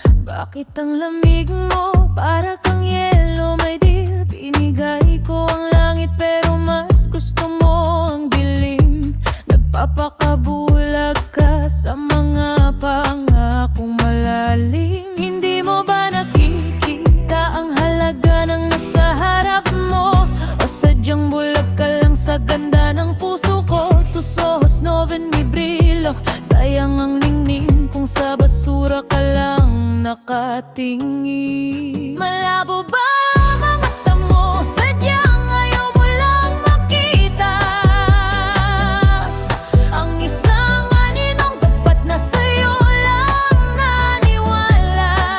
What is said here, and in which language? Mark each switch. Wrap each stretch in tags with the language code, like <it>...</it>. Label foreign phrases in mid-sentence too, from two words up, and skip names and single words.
<tl>Bakit ang lamig mo para kang yelo,</tl> <en>my dear?</en> <tl>Binigay ko ang langit pero mas gusto mo ang dilim. Nagpapakabulag ka sa mga pangakong malalim. Hindi mo ba nakikita ang halaga ng nasa harap mo? O sadyang bulag ka lang sa ganda ng puso ko?</tl> <es>Tus ojos no ven mi brillo.</es> <tl>Sayang ang ningning kung sa basura ka lang nakatingin. Malabo ba ang mga mata mo? Sadyang ayaw mo lang makita ang isang aninong dapat na sa'yo lang naniwala.</tl>